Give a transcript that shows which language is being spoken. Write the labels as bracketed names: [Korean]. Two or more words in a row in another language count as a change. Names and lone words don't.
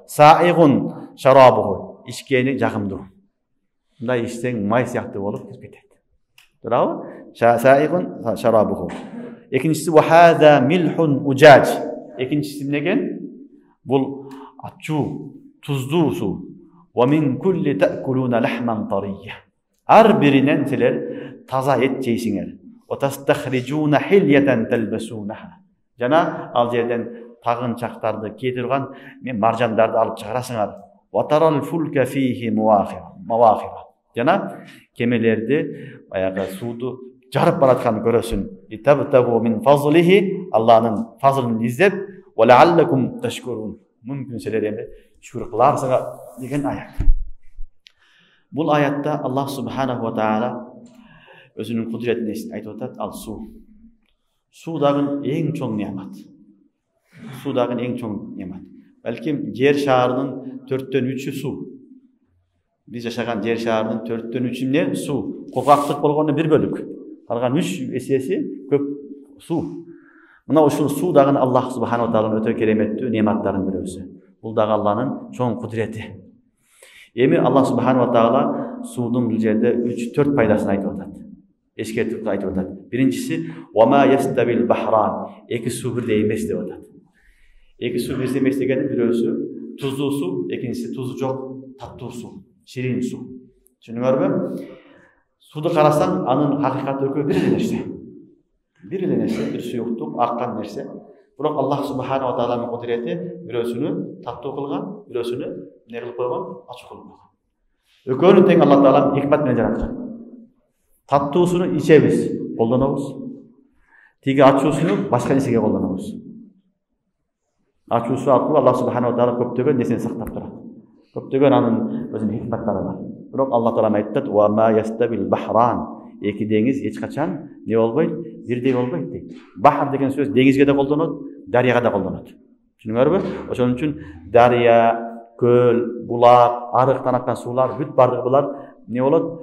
[Arabic] سائغ شرابه. [Kyrgyz] Ичкени жагымдуу. Мындай ичсең май сыяктуу болуп кирип кетет. Туурабы? [Arabic] سائغ شرابه. Экинчиси وهذا ملح أجاج. [Kyrgyz] Экинчиси некен? Бул ачуу, туздуу суу. [Arabic] ومن كل تأكلون لحما طريا. [Kyrgyz] Ар биринен силер таза эт жейсиңер. [Arabic] وتستخرجون حلية تلبسونها. [Kyrgyz] Жана ал жерден тагынчактарды кие турган мен маржандарды алып чыгарасыңар. [Arabic] وترى الفلك فيه مواخر. [Kyrgyz] Жана кемелерди баягы сууду жарып баратканын көрөсүн. [Arabic] لتبتغوا من فضله. [Kyrgyz] Алланын фазылын издеп [Arabic] ولعلكم تشكرون. [Kyrgyz] Мүмкүн силер эми шүкүр кыларсыңар деген аят. Бул аятта [Arabic] الله سبحانه وتعالى [Kyrgyz] өзүнүн кудуретин айтып атат. Ал суу. Суу дагы эң чоң неамат. Суу дагы эң чоң неамат. Балким жер шаарынын 4/3 суу. Биз жашаган жер шаарынын 4/3 эмне? Суу. Кургактык болгондо 1 бөлүк. Калган 3 эсеси көп суу. Мына ушул суу дагы [Arabic] الله سبحانه وتعالى [Kyrgyz] өтө кереметтүү неаматтарынын бирөөсү. Бул дагы Алланын чоң кудурети. Эми [Arabic] الله سبحانه وتعالى [Kyrgyz] суудун бул жерде 3-4 пайдасын айтып атат. Эскертип айтып атат. Биринчиси [Arabic] وما يستوي البحران. [Kyrgyz] Эки суу бирдей эмес деп атат. Эки суу бирдей эмес дегени бирөөсү тузуу суу, экинчиси тузу жок таттуу суу, ширин суу. Түшүнүңөрбү? Сууду карасаң, анын хакыйкаты экөө бир эле нерсе. Бир эле нерсе, бир суюктук, аккан нерсе. Бирок [Arabic] الله سبحانه وتعالى [Kyrgyz] кудурети бирөөсүнү таттуу кылган, бирөөсүнү не кылып койгон, ачык кылып койгон. Экөөнү тең [Arabic] الله تعالى [Kyrgyz] хикмат менен жараткан. Таттуусуну ичебиз, колдонобуз. Тиги ачуусуну башка нерсеге колдонобуз. Ачуусу аркылуу [Arabic] الله سبحانه وتعالى [Kyrgyz] көптөгөн нерсени сактап турат. Көптөгөн анын өзүнүн хикматтары бар. Бирок [Arabic] الله تعالى [Kyrgyz] айтат: [Arabic] "وما يستوي البحران." [Kyrgyz] Эки деңиз эч качан не болбойт, бирдей болбойт дейт. Бахар деген сөз деңизге да колдонот, дарыяга да колдонот. Түшүнүңөрбү? Ошон үчүн дарыя, көл, булак, арыктан аккан суулар бүт бардыгы булар не болот?